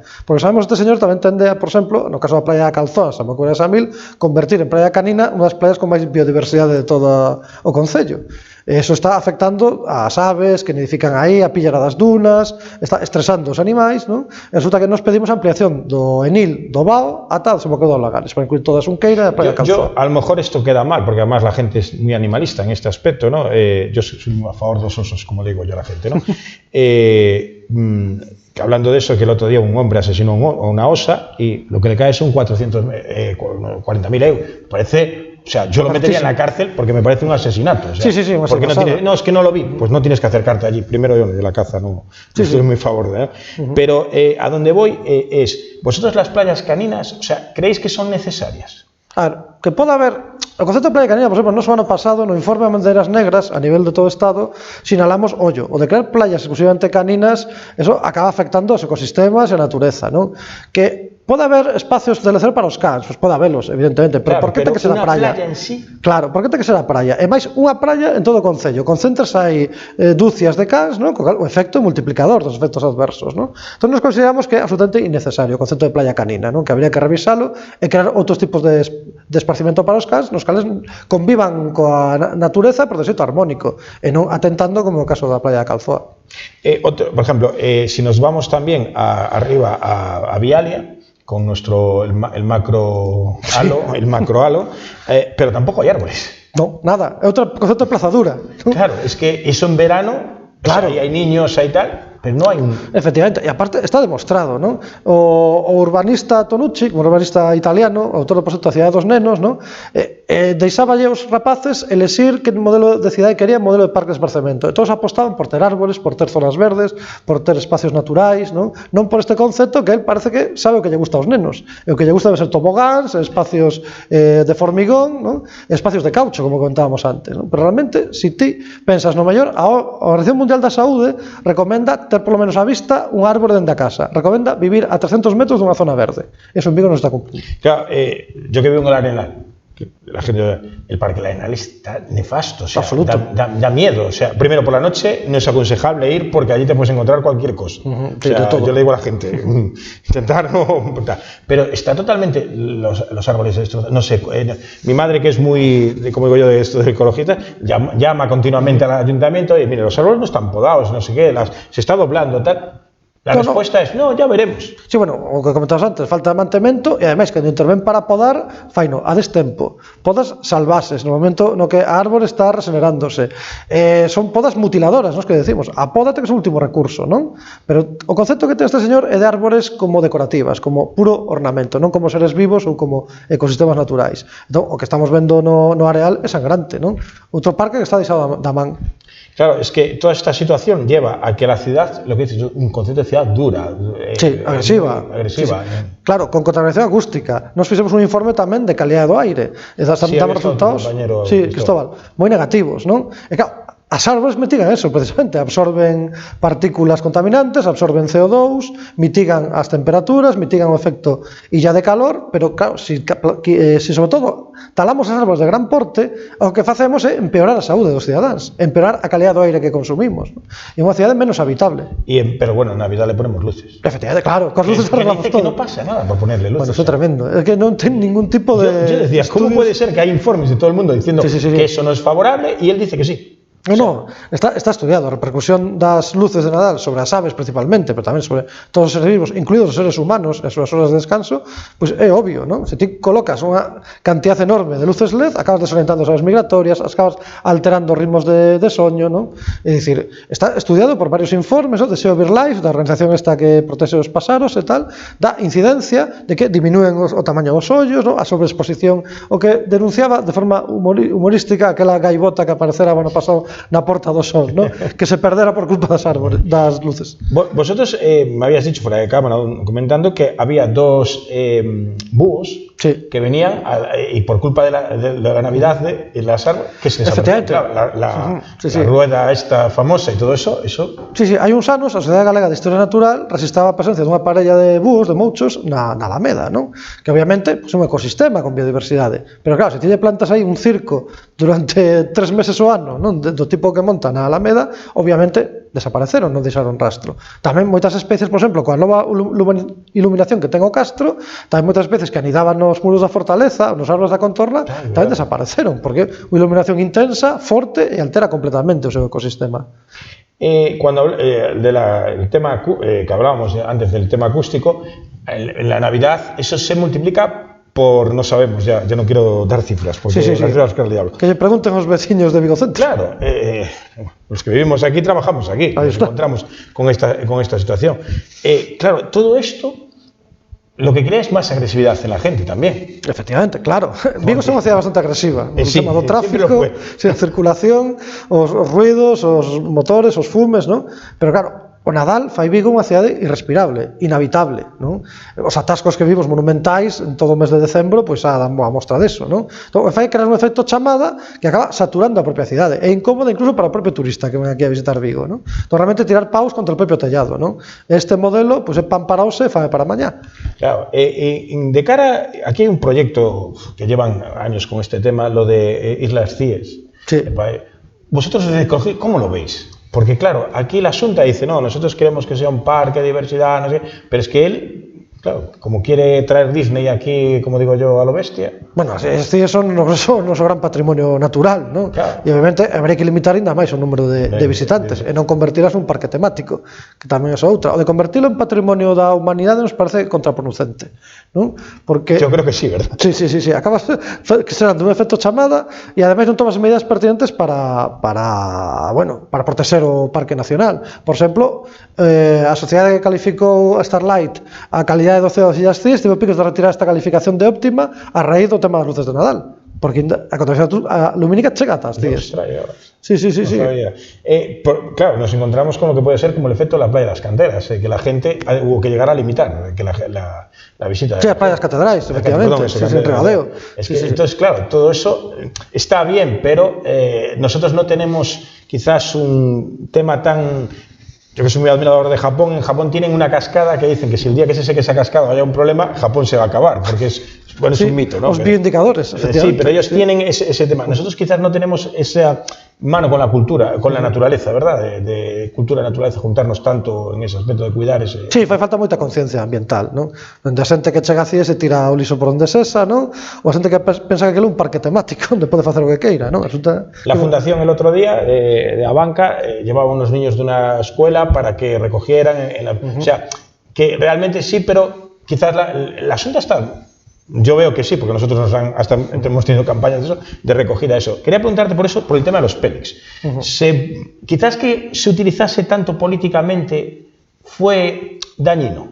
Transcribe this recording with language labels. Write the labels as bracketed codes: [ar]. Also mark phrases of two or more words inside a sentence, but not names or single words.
[gl] Porque sabemos que este señor tamén tende a, por exemplo, no caso da playa da Calzón, San Macuela de Samil, convertir en playa canina unha das playas con máis biodiversidade de todo o Concello. Eso está afectando ás aves que nidifican aí, a pillara das dunas, está estresando os animais, ¿no? Resulta que nos pedimos ampliación do ENIL, do BAO, ata o Desemboqueo dos Lagares, para incluir toda a Xunqueira e a playa Calzón. [es] A lo mejor esto queda mal, porque además la gente es muy animalista en este aspecto, ¿no? Yo soy a favor de los osos, como le digo yo a la gente, ¿no? Hablando de eso, que el otro día un hombre asesinó a una osa y lo que le cae son 40.000 euros. Parece... O sea, yo lo metería en la cárcel porque me parece un asesinato. O sea, sí, porque no, es que no lo vi. Pues no tienes que acercarte allí. Primero yo de la caza, no estoy muy a favor de él. Pero a donde voy es, vosotros las playas caninas, o sea, ¿creéis que son necesarias? [gl] A ver, que poda haber... O concepto de playa canina, por exemplo, no ano pasado, no informe de Bandeiras Negras, a nivel de todo o Estado, sinalamos, o de crear playas exclusivamente caninas, eso acaba afectando aos ecosistemas e a natureza, ¿no? Que Pode haber espacios de lecer para os cans, pois pode habelos, evidentemente, pero Claro, por que ten que ser a unha praia? [es] playa en sí. [gl] Claro, por que ten que ser a praia? E máis, unha praia en todo o concello, concéntrase aí dúcias de cans, non? O efecto multiplicador dos efectos adversos, non? Entón, nos consideramos que é absolutamente innecesario o concepto de playa canina, non? Que habría que revisalo e crear outros tipos de esparcimento para os cans, nos cales convivan coa natureza pero de xeito armónico, e non atentando como o caso da playa de Calzoa. [es] Por ejemplo, si nos vamos también arriba a Vialia, con el macro halo, pero tampoco hay árboles. [gl] No, nada, é outro concepto de plazadura, non? [es] Claro, es que eso en verano, Claro. o sea, hay niños, hay tal, pero no hay un... [gl] Efectivamente, e aparte está demostrado, non? O urbanista Tonucci, como urbanista italiano, autor do proxecto A Cidade dos Nenos, non? Deixáballe aos rapaces elexir que modelo de cidade querían, modelo de parque de esparcemento. E todos apostaban por ter árboles, por ter zonas verdes, por ter espacios naturais, non? Non por este concepto que él parece que sabe o que lle gusta aos nenos. E o que lle gusta debe ser tobogáns, espacios de formigón, non? Espacios de caucho, como comentábamos antes, non? Pero realmente, se ti pensas no mellor, a Organización Mundial da Saúde recomenda ter polo menos á vista un árbore dentro da casa. Recomenda vivir a 300 metros dunha zona verde. Eso en Vigo non está cumplido. [es] Claro, yo que vivo en el Arenal, que la gente, el Parque del Arenal está nefasto, o sea, Absoluto. da miedo. O sea, primero por la noche no es aconsejable ir porque allí te puedes encontrar cualquier cosa. Sí, O sea, de todo. yo le digo a la gente, intentar no... Pero está totalmente los árboles destrozados. No sé, mi madre, que es muy, como digo yo, de esto de ecologista, llama continuamente al ayuntamiento y mire, los árboles no están podados, no sé qué, se está doblando, tal. La respuesta es, no, ya veremos. Sí, [gl] bueno, o que comentabas antes, falta de mantemento e ademais, cando intervén para podar, faino a destempo. Podas salvases, no momento no que a árbore está regenerándose. Son podas mutiladoras, nos que decimos. A poda ten que ser o último recurso, non? Pero o concepto que ten este señor é de árbores como decorativas, como puro ornamento, non como seres vivos ou como ecosistemas naturais. Entón, o que estamos vendo no areal é sangrante, non? Outro parque que está deixado da man. [es] Claro, es que toda esta situación lleva a que la ciudad, lo que dices, un concepto de ciudad dura. Sí, agresiva. Sí, sí. [gl] Claro, con contaminación acústica. Nos fixemos un informe tamén de calidade do aire. E damos resultados, Cristóbal, moi negativos, non? E claro, as árbores mitigan eso, precisamente, absorben partículas contaminantes, absorben CO2, mitigan as temperaturas, mitigan o efecto illa de calor, pero claro, si sobre todo talamos as árbores de gran porte, o que facemos é empeorar a saúde dos cidadáns, empeorar a calidad do aire que consumimos, non? E unha cidade menos habitable. [es] Pero bueno, en Navidad le ponemos luces. Efectivamente, claro, con luces arreglamos todo. Que no pasa nada por ponerle luces. Bueno, eso es tremendo, es que [gl] non ten ningún tipo de... [es] Yo decía, ¿cómo puede ser que hay informes de todo el mundo diciendo que eso no es favorable y él dice que sí? [gl] No, está estudiado a repercusión das luces de Nadal sobre as aves principalmente, pero tamén sobre todos os seres vivos, incluídos os seres humanos e as súas horas de descanso, pois é obvio, non? Se ti colocas unha cantidad enorme de luces LED, acabas desorientando as aves migratorias, acabas alterando ritmos de soño, non? É dicir, está estudiado por varios informes, de Sea BirdLife, da organización esta que protexe os páxaros e tal, da incidencia de que diminúen o tamaño dos ollos, non? A sobreexposición, o que denunciaba de forma humorística aquela gaivota que aparecera ano pasado na Porta do Sol, ¿no? Que se perdera por culpa das árboles, das luces. [es] Vosotros me habías dicho fuera de cámara comentando que había dos búhos que venían y por culpa de la Navidad de las árboles que se desaparecieron. La rueda esta famosa y todo eso. Sí, [gl] hai uns anos a Sociedade Galega de Historia Natural resistaba a presencia dunha parella de búhos, de mouchos, na Alameda, non? Que obviamente é un ecosistema con biodiversidade, pero claro, se ti lle plantas aí un circo durante 3 meses o ano, non? Do tipo que monta na Alameda, obviamente desapareceron, non deixaron rastro. Tamén moitas especies, por exemplo, coa nova iluminación que ten o Castro, tamén moitas especies que anidaban nos muros da fortaleza, nos árboles da contorna, tamén desapareceron, porque unha iluminación intensa, forte e altera completamente o seu ecosistema. [es] Cuando del tema que hablábamos antes del tema acústico, en la Navidad eso se multiplica por, no sabemos, ya no quiero dar cifras, porque las cifras que el diablo. [gl] Que lle pregunten aos veciños de Vigo Centro. [es] Claro, los que vivimos aquí trabajamos aquí, nos encontramos con esta situación. Claro, todo esto lo que crea es más agresividad en la gente también. Efectivamente, claro. [gl] Vigo é unha cidade bastante agresiva. O tema do tráfico, a circulación, os ruidos, os motores, os fumes, ¿no? Pero claro, O Nadal fai Vigo unha cidade irrespirable, inhabitable, non? Os atascos que vimos monumentais en todo o mes de decembro, pois dan boa mostra deso, non? Entón, fai crear un efecto chamada que acaba saturando a propia cidade, é incómoda incluso para o propio turista que ven aquí a visitar Vigo, non? Entón, realmente tirar paus contra o propio tellado, non? Este modelo, pois é pan para hoxe e fame para mañá. [es] Claro, de cara, aquí hai un proyecto que llevan años con este tema, lo de Islas Cíes. Sí. Vosotros, ¿cómo lo veis? Porque claro, aquí la Xunta dice, no, nosotros queremos que sea un parque de diversidad, no sé, pero es que él, claro, como quiere traer Disney aquí, como digo yo, a lo bestia. [gl] Bueno, estes son o noso gran patrimonio natural, non? Claro. E obviamente habrá que limitar ainda máis o número de visitantes e non convertilas nun parque temático, que tamén é outra. O de convertilo en patrimonio da humanidade nos parece contraproducente, non? Porque [es] yo creo que sí, ¿verdad? [gl] Sí, acabas que serán dun efecto chamada e ademais non tomas medidas pertinentes para proteger o Parque Nacional. Por exemplo, a sociedade que calificou a Starlight a calidade do ceo das Illas Cíes tivo picos de retirar esta calificación de óptima a raíz do tema das luces de Nadal. Porque a contaminación lumínica chega ata as Cíes. [es] Sí. Claro, nos encontramos con lo que puede ser como el efecto de la playa de las canteras, que la gente hubo que llegar a limitar, que la visita. Sí, las playas catedrales, efectivamente. Entonces, claro, todo eso está bien, pero nosotros no tenemos quizás un tema tan... Yo que soy muy admirador de Japón, en Japón tienen una cascada que dicen que si el día que se seque esa cascada haya un problema, Japón se va a acabar, porque es un mito, ¿no? Los bioindicadores, efectivamente. Sí, pero ellos tienen ese tema. Nosotros quizás no tenemos esa mano con la cultura, con la naturaleza, ¿verdad? De cultura y naturaleza, juntarnos tanto en ese aspecto de cuidar ese... Sí, [gl] fai falta moita conciencia ambiental, non? Onde a xente que chega a Cíes se tira o lixo por onde sesa, non? Ou a xente que pensa que aquilo é un parque temático onde pode facer o que queira, non? [es] La fundación el otro día de Abanca llevaba unos niños de una escuela para que recogieran o sea, que realmente sí, pero quizás la asunto está... Yo veo que sí, porque nosotros hasta hemos tenido campañas de eso, de recogida de eso. Quería preguntarte por eso, por el tema de los Pélex. Quizás que se utilizase tanto políticamente fue dañino.